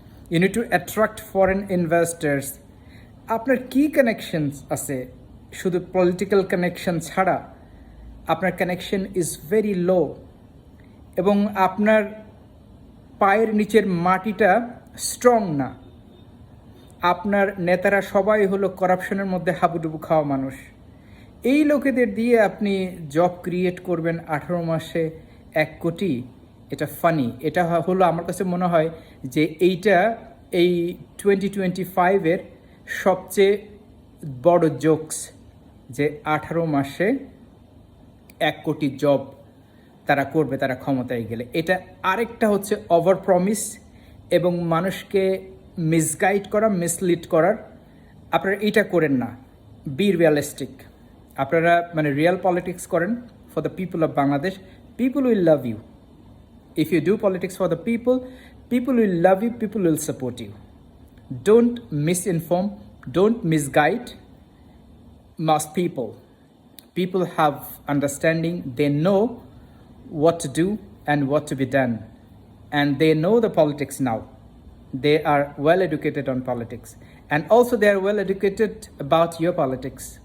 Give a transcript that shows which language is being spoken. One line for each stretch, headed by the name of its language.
English: You need to attract foreign investors.
Bangla: আপনার কি connections আছে? শুধু পলিটিক্যাল কানেকশন ছাড়া আপনার কানেকশন ইজ ভেরি লো, এবং আপনার পায়ের নিচের মাটিটা স্ট্রং না। আপনার নেতারা সবাই হলো কারাপশনের মধ্যে হাবুডুবু খাওয়া মানুষ। এই লোকেদের দিয়ে আপনি জব ক্রিয়েট করবেন 18 মাসে 1 কোটি, এটা ফানি। এটা হলো আমার কাছে মনে হয় যে এই 2025-এর সবচেয়ে বড় জোকস, যে 18 মাসে 1 কোটি জব তারা করবে তারা ক্ষমতায় গেলে। এটা আরেকটা হচ্ছে ওভার প্রমিস এবং মানুষকে মিসগাইড করা, মিসলিড করার। আপনারা এটা করেন না,
English: Be realistic.
Bangla: আপনারা রিয়াল পলিটিক্স করেন
English: For the people of Bangladesh, people will love you. If you do politics for the people, people will love you, people will support you. Don't misinform, don't misguide mass people. People have understanding, they know what to do and what to be done, and they know the politics now. They are well educated on politics, and also they are well educated about your politics.